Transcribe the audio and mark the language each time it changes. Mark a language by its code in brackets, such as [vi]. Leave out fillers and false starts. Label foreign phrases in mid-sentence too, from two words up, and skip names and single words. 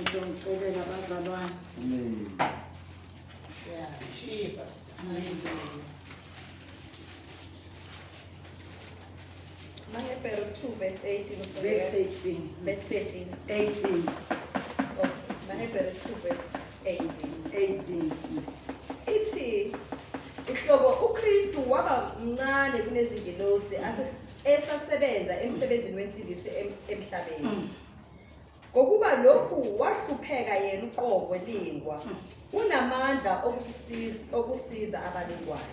[zu] Ngicela bazalwane. Jesus. Mahebero 2 verse 18. Verse 18. Verse 13. 18. Okay. Mahebero 2 verse 18. 18. Ithi ihlobo uKristu waba mncane kunezingilosi esasebenza emsebenzini wensindiso emhlabeni. Ngokuba lokhu wahlupheka yena uqobo lingwa. Unamandla okusiza abalingwane.